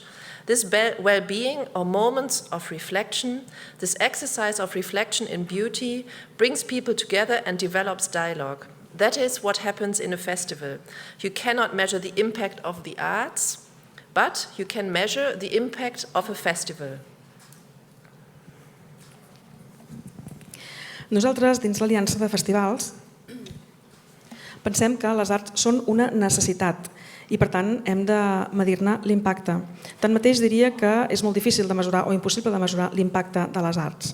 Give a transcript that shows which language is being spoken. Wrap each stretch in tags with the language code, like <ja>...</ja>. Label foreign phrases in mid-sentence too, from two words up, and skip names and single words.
<en>This well-being or moments of reflection, this exercise of reflection in beauty brings people together and develops dialogue. That is what happens in a festival. You cannot measure the impact of the arts, but you can measure the impact of a festival.</en> <ca>Nosaltres, dins l'Aliança de Festivals, pensem que les arts són una necessitat i, per tant, hem de medir-ne l'impacte. Tanmateix, diria que és molt difícil de mesurar o impossible de mesurar l'impacte de les arts.</ca>